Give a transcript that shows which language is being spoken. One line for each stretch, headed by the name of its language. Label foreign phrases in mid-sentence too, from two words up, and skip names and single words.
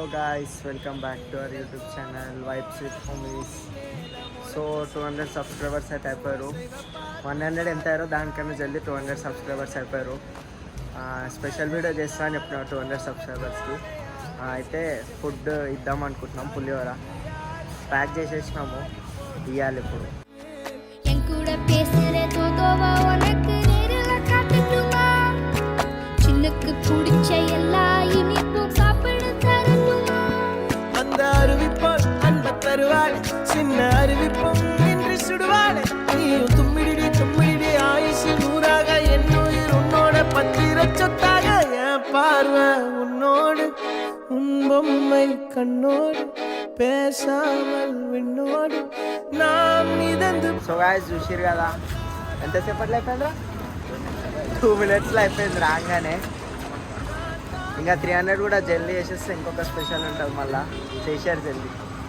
English: guys, welcome back to our YouTube channel Vibes with Homies.
Telugu: So 200 సబ్స్క్రైబర్స్ అయితే అయిపోయారు. 100 ఎంత అయ్యారో దానికన్నా జల్దీ 200 సబ్స్క్రైబర్స్ అయిపోయారు.
English: special video
Telugu: చేస్తా అని చెప్పిన 200 సబ్స్క్రైబర్స్కి. అయితే ఫుడ్ ఇద్దాం అనుకుంటున్నాం. పులిహోర ప్యాక్ చేసేసినాము, ఇవ్వాలి ఇప్పుడు.
Tamil: சின்னுக்கு பிடிச்ச எல்லா இனிப்பும் சாப்பிட தரணுமா? அந்த அறிவிப்பால் அன்ப தருவாள், சின்ன அறிவிப்பும் இன்று சுடுவாள். நீயும் தும்மிடி தும்மிடி ஆயுசு நூறாக, என்னுயிர் உன்னோட பத்திர சொத்தாக. என் பார்வை உன்னோடு, உன் பொம்மை கண்ணோடு, பேசாமல் விண்ணோடு நாம் மிதந்து.
English: so guys
Telugu: చూసిరు కదా, ఎంతసేపట్లో అయిపోయిందిరా? 2 minutesలో అయిపోయింది రాగానే. ఇంకా 300 కూడా జల్దీ చేసేస్తే ఇంకొక స్పెషల్ ఉంటుంది, మళ్ళీ చేశారు జల్దీ.